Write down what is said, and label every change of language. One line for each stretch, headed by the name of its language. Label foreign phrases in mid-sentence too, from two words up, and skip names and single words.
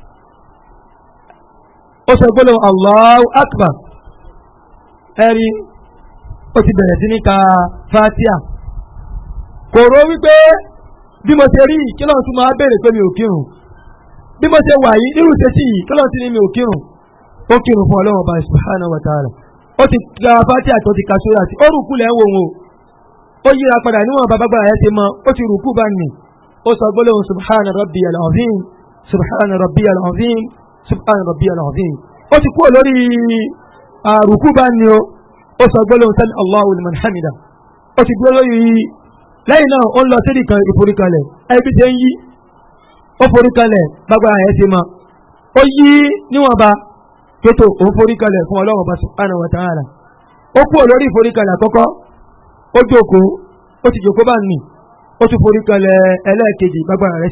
Yoruba: ó sọ gbólóhùn
Arabic: الله أكبر
Yoruba: ẹ̀rí ó ti bẹ̀rẹ̀ sí ní ka Fatiha kò rò wípé bí mo ṣe rí kí lóun tún máa béèrè pé mi ò kírun bí mo ṣe wà yìí nírú ṣe sí yìí kí lóun ti ní mi ò kírun ó kírun fún ọlọ́run ọba
Arabic: سبحانه وتعالى
Yoruba: ó ti ka Fatiha tó ti ka sórí àti ó rùkú lẹ́ ń wò wò ó yíra padà níwọ̀n bàbá ẹ̀ ti mọ ó ti rùkú bá nì ó sọ gbólóhùn
Arabic: سبحان ربي العظيم سبحان ربي العظيم سبحان ربي العظيم
Yoruba: ó ti kúrò lórí rùkú bá nì ó sọ gbólóhùn
Arabic: سمع الله لمن حمده
Yoruba: ó ti dúró lórí lẹ́yìn náà ó ń lọ sí ìforíkalẹ̀ ẹbí ṣe ń yí ó foríkalẹ̀ bàbá ẹ̀ ti mọ ó yí níwọ̀n bá tótó ó foríkalẹ̀ fún ọlọ́run ọba
Arabic: سبحانه وتعالى
Yoruba: ó kúrò lórí ìforíkalẹ̀ àkọ́kọ́ ó jókòó ó ti jókòó bá nì ó tún foríkalẹ̀ ẹlẹ́ẹ̀kejì bàbá rẹ̀ ṣe